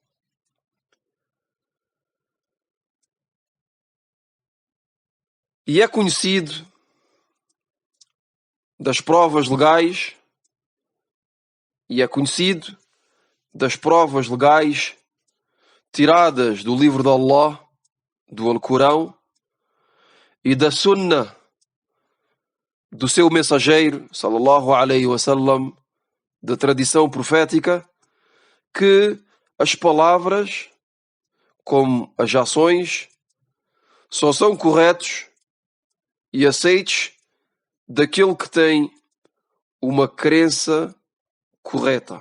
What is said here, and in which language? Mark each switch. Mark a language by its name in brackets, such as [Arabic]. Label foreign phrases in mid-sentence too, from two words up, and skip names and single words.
[Portuguese] E é conhecido das provas legais tiradas do livro de Allah, do Alcorão, e da Sunna do seu mensageiro, [Arabic] صلى الله عليه وسلم, [Portuguese] da tradição profética, que as palavras, como as ações, só são corretos e aceites daquele que tem uma crença correta.